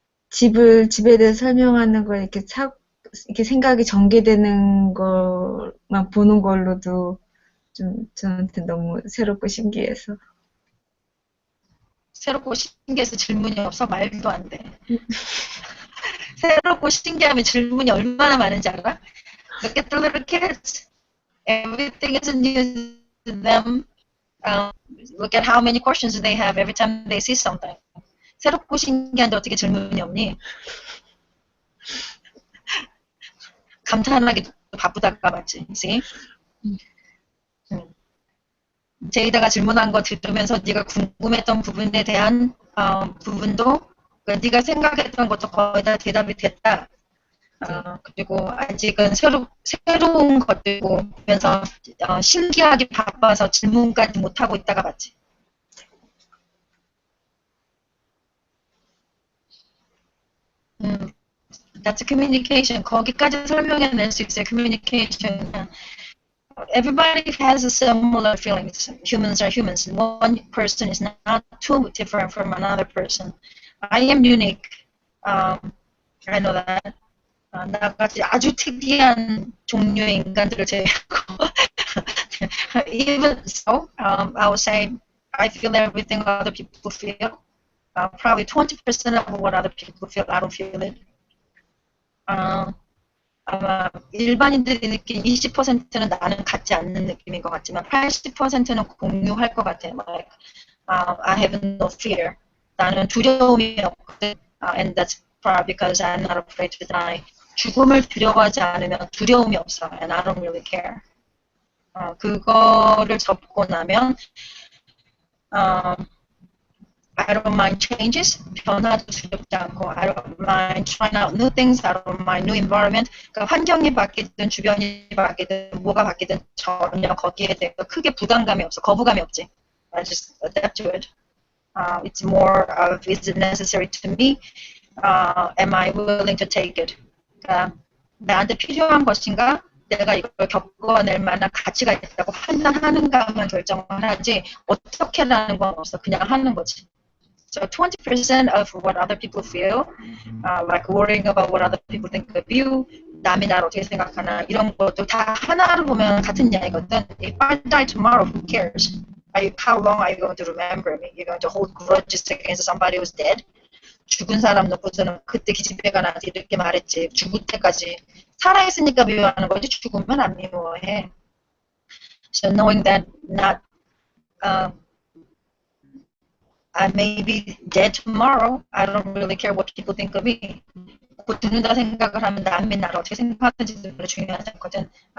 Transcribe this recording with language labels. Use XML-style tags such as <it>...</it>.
<ko>집에 대해서 설명하는 걸 이렇게 생각이 전개되는 것만 보는 걸로도 좀 저한테 너무 새롭고 신기해서. 새롭고 신기해서 질문이 없어? 말도 안 돼. 새롭고 신기하면 질문이 얼마나 많은지 알아?</ko> <en>Look at the little kids. Everything is new to them. Look at how many questions they have every time they see something.</en> <ko>새롭고 신기한데 어떻게 질문이 없니? 감탄하기도 바쁘다가 맞지, see? 제이다가 질문한 거 들으면서 네가 궁금했던 부분에 대한 부분도 그러니까 네가 생각했던 것도 거의 다 대답이 됐다. 그리고 아직은 새로운 것들고 보면서 신기하게 바빠서 질문까지 못하고 있다가 맞지.</ko> <en>That's communication.</en> <ko>거기까지 설명해낼 수 있어요.</ko> <en>communication. Everybody has a similar feelings. Humans are humans. One person is not too different from another person. I am unique. I know that.</en> <ko>나같이 아주 특이한 종류의 인간들을 제외하고</ko> <en>even so, I would say I feel everything other people feel. Probably 20% of what other people feel, I don't feel it.</en> <ko>아마 일반인들이 느낀 20%는 나는 갖지 않는 느낌인 것 같지만 80%는 공유할 것 같아요.</ko> <en>Like, I have no fear.</en> <ko>나는 두려움이 없거든.</ko> <en>And that's probably because I'm not afraid to die.</en> <ko>죽음을 두려워하지 않으면 두려움이 없어.</ko> <en>And I don't really care.</en> <ko>그거를 접고 나면</ko> <en>I don't mind changes.</en> <ko>변화도 두렵지 않고</ko> <en>I don't mind trying out new things. I don't mind new environment.</en> <ko>그러니까 환경이 바뀌든 주변이 바뀌든 뭐가 바뀌든 전혀 거기에 대해서 크게 부담감이 없어. 거부감이 없지.</ko> <en>I just adapt to it. It's more of is it necessary to me? Am I willing to take it?</en> <ko>그러니까 나한테 필요한 것인가? 내가 이걸 겪어낼 만한 가치가 있다고 판단하는가만 결정을 하지 어떻게라는 건 없어. 그냥 하는 거지.</ko> <en>So 20% of what other people feel, like worrying about what other people think of you,</en> <ko>남이 나를 어떻게 생각하나 이런 것도 다 하나로 보면 같은 이야기거든.</ko> <en>If I die tomorrow, who cares? How long are you going to remember me? You're going to hold grudges against somebody who's dead?</en> <ko>죽은 사람 놓고서는 그때 기집애가 나한테 이렇게 말했지. 죽을 때까지 살아있으니까 미워하는 거지 죽으면 안 미워해.</ko> <en>So knowing that not I may be dead tomorrow. I don't really care what people think of me.</en> <ko>곧 죽는다 생각을 하면 남이 나를 어떻게 생각하는지도 별로 중요하지 않거든.</ko>